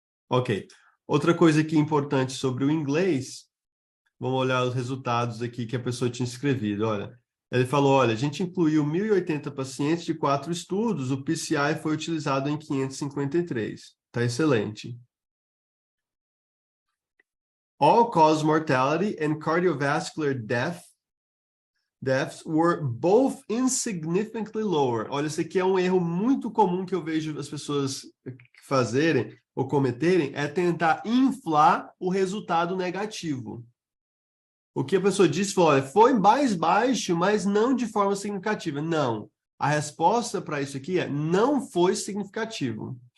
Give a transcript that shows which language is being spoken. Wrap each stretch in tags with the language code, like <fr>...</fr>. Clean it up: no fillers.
<pt>Ok. Outra coisa aqui importante sobre o inglês, vamos olhar os resultados aqui que a pessoa tinha escrevido. Olha, Ele falou, olha, a gente incluiu 1.080 pacientes de 4 estudos, o PCI foi utilizado em 553. Tá excelente.</pt> <en>All-cause mortality and cardiovascular deaths were both insignificantly lower.</en> <pt>Olha, esse aqui é um erro muito comum que eu vejo as pessoas fazerem ou cometerem, é tentar inflar o resultado negativo. O que a pessoa disse foi, olha, foi mais baixo, mas não de forma significativa. Não. A resposta para isso aqui é não foi significativo.</pt>